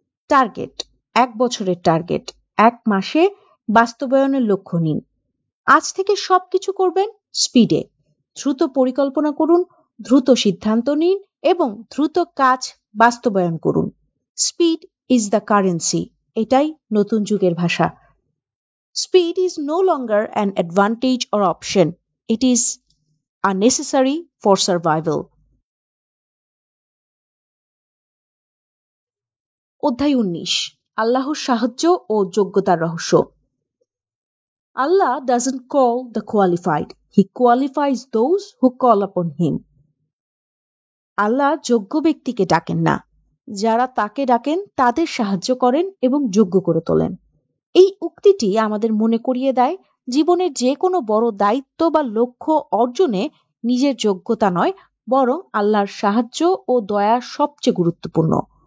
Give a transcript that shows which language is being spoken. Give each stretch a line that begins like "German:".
Bangla: Target, 1 বছরের target 1 মাসে বাস্তবায়নের লক্ষ্য নিন। আজ থেকে সবকিছু করবেন স্পিডে। দ্রুত পরিকল্পনা করুন, দ্রুত সিদ্ধান্ত নিন এবং দ্রুত কাজ বাস্তবায়ন করুন।
English: speed is the currency,
Bangla: এটাই নতুন যুগের ভাষা।
English: Speed is no longer an advantage or option. It is a necessary for survival.
Bangla: অধ্যায় 19, আল্লাহর সাহায্য ও যোগ্যতার রহস্য।
English: Allah doesn't call the qualified. He qualifies those who call upon him.
Bangla: আল্লাহ যোগ্য ব্যক্তিকে ডাকেন না, যারা তাকে ডাকেন তাদের সাহায্য করেন এবং যোগ্য করে তোলেন। এই উক্তিটি আমাদের মনে করিয়ে দেয়, জীবনের যে কোনো বড় দায়িত্ব বা লক্ষ্য অর্জনে নিজের যোগ্যতা নয়, বরং আল্লাহর সাহায্য ও দয়া সবচেয়ে গুরুত্বপূর্ণ।